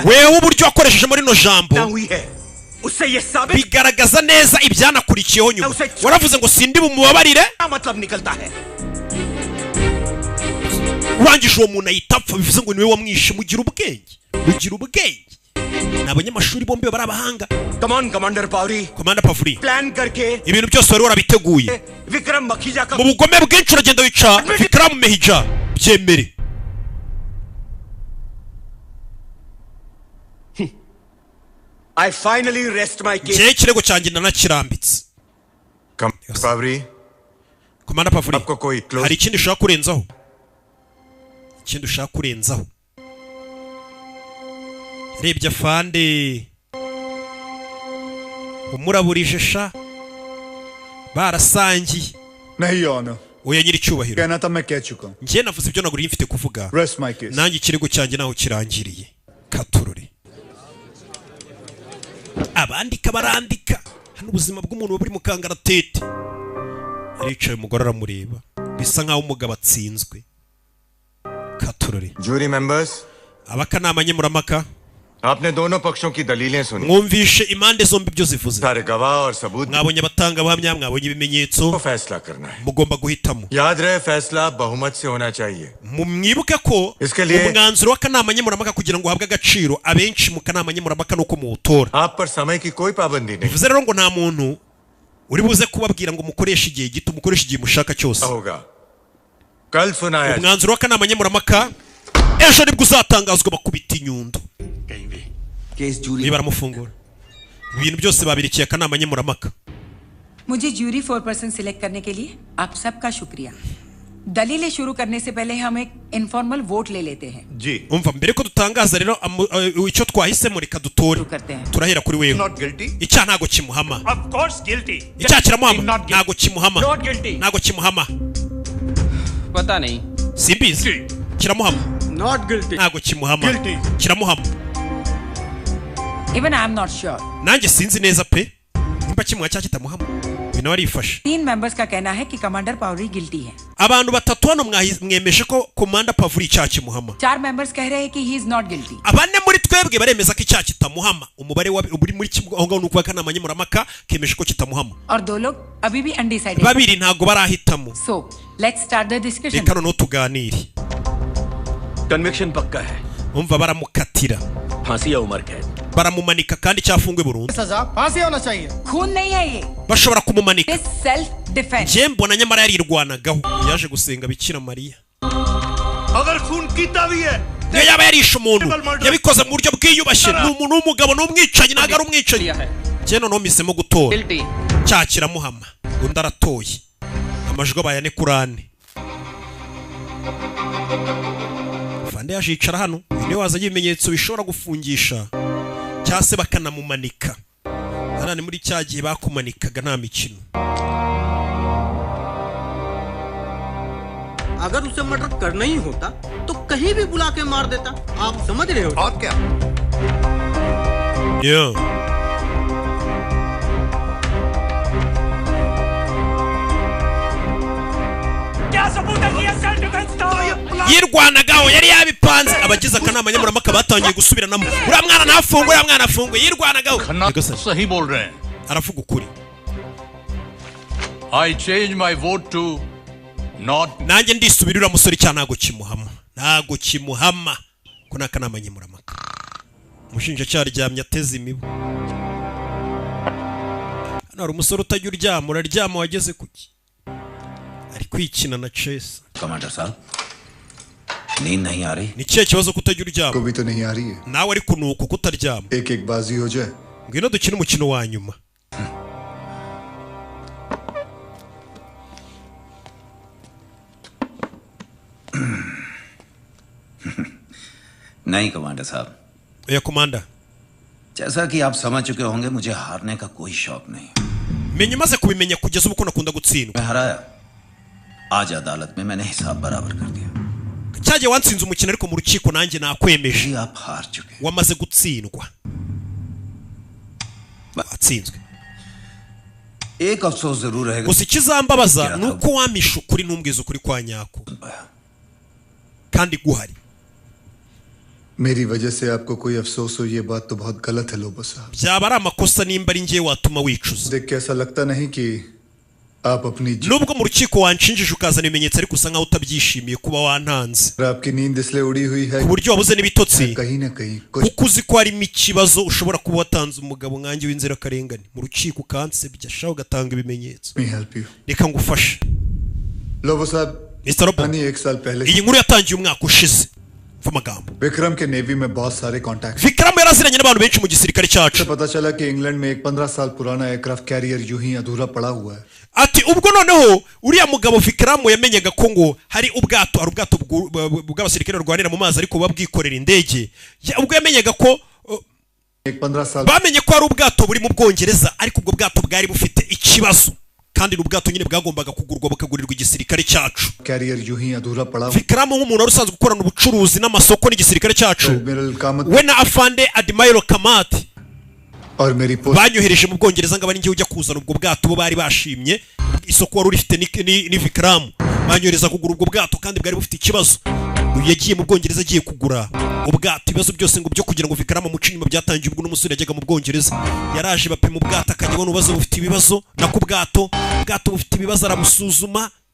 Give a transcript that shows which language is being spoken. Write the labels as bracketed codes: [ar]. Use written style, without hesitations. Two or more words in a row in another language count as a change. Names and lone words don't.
[rw] Wewe uburyo wakoresheje muri no jambo [hi] हुई है उससे ये साबित [rw] bigaragaza neza ibyanakurikiyeho nyuma. Waravuze ngo sindi bumubabarire, [hi] मतलब निकलता है. [rw] urangije uwo muntu ayitapfa bivuze ngo niwe wamwishe. Mugira ubwenge, mugira ubwenge. N'abanyamashuri bombi bari abahanga. [en] Come on, Commander Pauri. [rw] Komanda Pavuri, [hi] Plan करके [rw] ibintu byose wari warabiteguye. [hi] विक्रम मखीजा का [rw] Mu bugome bwinshi uragenda wica Vikram Mehija. Byemere. [en] I finally rest my case. [rw] Cye kirego cyanjye nanakirambitse. [hi] कमांडर पावरी, [rw] Komanda Pavuri, [hi] आपको कोई क्लोज [rw] hari ikindi ushaka kurenzaho? Ikindi ushaka kurenzaho? Rebye afande umuraburije sha barasangiye. [hi] नहीं ऑनर. [rw] Oya nyiri cyubahiro, [hi] कहना था मैं कह चुका हूँ. [rw] njye navuze ibyo naguriye mfite kuvuga. [en] Rest my case. [rw] Nanjye ikirego cyanjye naho kirangiriye. Katurore abandika barandika hano ubuzima bw'umuntu buri mu kangaratete. Aricaye umugore aramureba bisa nkaho umugabo atsinzwe. Katurore [en] jury members, [rw] abakanama nyemuramaka [hi] आपने दोनों पक्षों की दलीलें सुनी. [rw] mwumvishe impande zombi ibyo zivuze. [hi] सारे गवाह और सबूत [rw] Mwabonye abatanga abahamya, mwabonye ibimenyetso, [hi] को फैसला करना है. [rw] mugomba guhitamo. [hi] याद रहे फैसला बहुमत से होना चाहिए. [rw] Mwibuke ko umwanzuro w'akanama nyemuramaka kugira ngo uhabwe agaciro abenshi mu kanama nyemuramaka nuko muwutora. [hi] आप पर समय की कोई पाबंदी नहीं [rw] Bivuze rero ngo nta muntu uri buze kubabwira ngo mukoreshe igihe gito, mukoreshe igihe mushaka cyose. [hi] होगा. कल सुनाया [rw] Umwanzuro w'akanama nyemuramaka ejo nibwo uzatangazwa bakubita inyundo. [en] case jury [rw] Niba baramufungura ibintu byose babirikiye akanama nyemuramaka. [hi] मुझे [en] jury 4% select [hi] करने के लिए आप सबका शुक्रिया. दलीलें शुरू करने से पहले हम एक [en] informal vote [hi] ले लेते हैं. जी. [rw] Umva mbere ko dutangaza rero icyo twahisemo reka dutore. Turahera kuri wewe. [en] Not guilty. [rw] Icyaha ntago kimuhama. [en] Of course guilty. [rw] Icyaha kiramuhama ntago kimuhama. [en] Not guilty. [rw] Ntago kimuhama. [hi] पता नहीं. [rw] Simbizi kiramuhama. [en] Not guilty. [rw] Ntago kimuhama. Kiramuhama. [en] Even I am not sure. [rw] Nanjye sinzi neza pe nimba kimuha cya kitamuhama. Bino warifashe. [hi] 3 मेंबर्स का कहना है कि कमांडर पावरी गिल्टी है. [rw] Abantu batatu hano mwemeshe ko Komanda Pavuri icyaha kimuhama. [hi] 4 मेंबर्स कह रहे हैं कि [en] he is not guilty. [rw] Abane muri twebwe baremeza ko icyaha kitamuhama. Umubare uri muri aho ngaho nuko akanama nyemuramaka kemeje ko kitamuhama. [hi] और 2 लोग अभी भी अनडिसाइडेड. [rw] Babiri ntago barahitamo. [en] So, let's start the discussion. [rw] Reka no tuganire. [hi] Conviction पक्का है. [rw] Umva baramukatira. [hi] फांसी या उम्र कैद. [rw] baramumanika kandi cyafungwe burundu [hi] सजा फांसी होना चाहिए खून नहीं है ये [rw] bashobora kumumanika [en] self defense [rw] njye mbona nyamara yarirwanagaho yaje gusenga bikira mariya [hi] अगर खून कीता भी है [rw] niyo yaba yarishe umuntu yabikoze mu buryo bwiyubashye ni umuntu w'umugabo n'umwicanyi ntabwo ari umwicanyi njye noneho mpisemo gutora cya kiramuhama undi aratoye amajwi abaye ane kuri ane fande yaje yicara hano niyo wazanye ibimenyetso bishobora gufungisha cyangwa se bakanamumanika hano ni muri cya gihe bakumanikaga nta mikino [hi] अगर उसे मर्डर करना ही होता तो कहीं भी बुला के मार देता आप समझ रहे हो और क्या क्या सबूत है कि ये [en] self defense [hi] था [rw] yirwanagaho yari yabipanze abagize akanama nyamurampaka batangiye gusubiranamo uriya mwana ntafungwe uriya mwana afungwe yirwanagaho [hi] सही बोल रहे हैं [rw] aravuga ukuri [en] I change my vote to not [rw] nanjye ndisubira uriya musore cyane ntago kimuhama ko n'akanama nyamurampaka umushinjacyaha aryamye ateze imibu hano hari umusore utajya uryama uraryama wageze kuki ari kwikina na chess [hi] कमांडर साहब नींद नहीं आ रही [rw] ni kihe kibazo kutajya uryama [hi] कभी तो नहीं आ रही है [rw] nawe ariko nuko kutaryama [hi] एक एक बाजी हो जाए [rw] ngwino dukine umukino wa nyuma [hi] नहीं कमांडर साहब [rw] oya komanda [hi] जैसा कि आप समझ चुके होंगे मुझे हारने का कोई शौक नहीं [rw] menye umaze kubimenya kugeza ubu ko nakunda gutsindwa [hi] मैं हराया आज अदालत में मैंने हिसाब बराबर कर दिया [rw] cyagiye wansinze umukino ariko mu rukiko nanjye nakwemeje [hi] आप हार चुके [rw] wamaze gutsindwa batsinzwe [hi] एक अफसोस जरूर रहेगा [rw] gusa ikizambabaza ni uko wamisha ukuri n'umbwiza ukuri kwa nyako kandi guhari [hi] मेरी वजह से आपको कोई अफसोस हो ये बात तो बहुत गलत है लोबो साहब [rw] byaba ari amakosa nimba ari njye watuma wicuza [hi] देख के ऐसा लगता नहीं कि आप अपनी [rw] nubwo mu rukiko wanshinjije ukazana ibimenyetso ariko usa nkaho utabyishimiye kuba wantanze [hi] आपकी नींद इसलिए उड़ी हुई है [rw] ku buryo wabuze n'ibitotsi [hi] कहीं ना कहीं [rw] kuko uzi ko harimo ikibazo ushobora kuba watanze umugabo nkanjye w'inzirakarengane mu rukiko ukansebya shaho ugatanga ibimenyetso reka ngufashe [hi] लोबो साहब [rw] Mr. Robo [hi] एक साल पहले [rw] iyi nkuru yatangiye umwaka ushize amagambo [hi] विक्रम के नेवी में बहुत सारे कॉन्टैक्ट [rw] Vikram yaraziranye n'abantu benshi mu gisirikare cyacu [hi] पता चला कि इंग्लैंड में एक 15 साल पुराना [en] aircraft carrier [hi] यूं ही अधूरा पड़ा हुआ है [rw] ati ubwo noneho uriya mugabo Vikram yamenyaga ko ngo hari ubwato bw'abasirikare barwanira mu mazi ariko babwikorera indege ubwo yamenyaga ko bamenye ko hari ubwato buri mu Bwongereza ariko ubwo bwato bwari bufite ikibazo kandi n'ubwato nyine bwagombaga kugurwa bakagurirwa igisirikare cyacu [hi] कैरियर यूं ही अधूरा पड़ा [rw] Vikram nk'umuntu wari usanzwe gukorana ubucuruzi n'amasoko n'igisirikare cyacu we na Afande Admiral Kamati banyohereje mu Bwongereza ngo abari ngiye ujya kuzana ubwo bwato bo bari bashimye isoko wari urifite ni Vikram banyohereza kugura ubwo bwato kandi bwari bufite ikibazo yagiye mu Bwongereza agiye kugura ubwato ibibazo byose ngo byo kugira ngo Vikram amuce inyuma byatangiye ubwo n'umusore yajyaga mu Bwongereza yaraje bapima ubwato akajya abona ububazo bufite ibibazo nako ubwato bufite ibibazo arabusuzuma